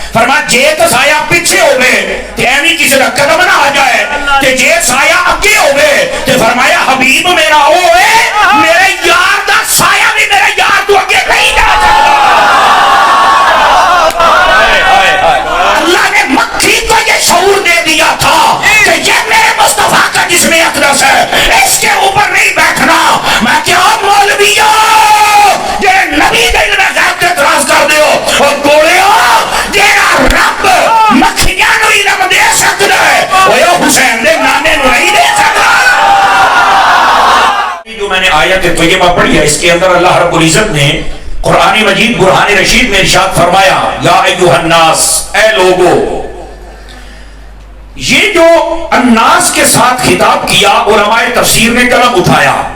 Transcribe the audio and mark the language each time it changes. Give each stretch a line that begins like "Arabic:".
Punjabi: فرمایا جے تو سایہ پیچھے ہوے تے ایویں کسی دا قدم نہ آ جائے تے جے سایہ اگے ہوے تے فرمایا حبیب میرا او ہے میرے یار دا سایہ بھی میرے یار تو اگے نہیں جا سکتا.
Urdu: اللہ نے مکھی کو یہ شعور دے دیا تھا کہ یہ میرے مصطفیٰ کا جسم اقدس ہے, اس کے اوپر نہیں بیٹھنا.
Punjabi: میں کیا مولویوں جے نبی دے علم غیب تے اعتراض کر دیو اور گولیو جیڑا رب مکھیاں نو علم دے سکدا ہے اوے حسین دے نانے نو نہیں دے سکدا.
Urdu: جو میں نے آیت طیبہ پڑھی ہے اس کے اندر اللہ رب العزت نے قرآن مجید برہان رشید میں ارشاد فرمایا
Arabic: یا ایھا الناس,
Urdu: اے لوگو. یہ جو الناس کے ساتھ خطاب کیا علماء تفسیر نے کلام اٹھایا.